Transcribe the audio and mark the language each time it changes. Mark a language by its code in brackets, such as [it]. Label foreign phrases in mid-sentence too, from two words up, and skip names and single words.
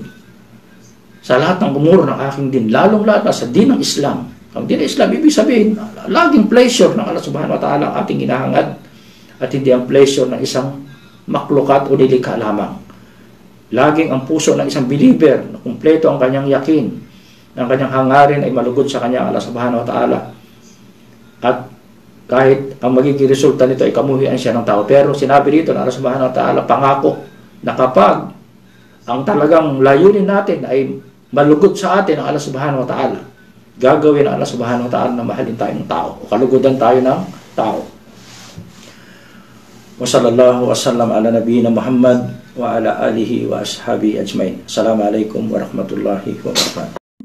[tl] Sa lahat ng umur ng aking din, lalong lalo sa din ng Islam. Ang din ng Islam, ibig sabihin, laging pleasure ng Allah [ar] سبحانه وتعالى [tl] ang ating hinahangad at hindi ang pleasure ng isang maklukat o nilikha lamang. Laging ang puso ng isang believer na kumpleto ang kanyang yakin, ang kanyang hangarin ay malugod sa kanyang Allah [ar] سبحانه وتعالى. [tl] At kahit ang magiging resulta nito ay kamuhian siya ng tao. Pero sinabi dito ng Allah [ar] سبحانه وتعالى, [tl] pangako na kapag ang talagang layunin natin ay malugod sa atin ang Allah [ar] سبحانه وتعالى, [tl] gagawin ang Allah [ar] سبحانه وتعالى [tl] na mahalin tayo ng tao o kalugodan tayo ng tao. [ar] وصلى الله وسلم على نبينا محمد وعلى آله وأصحابه أجمعين. السلام عليكم ورحمة الله وبركاته.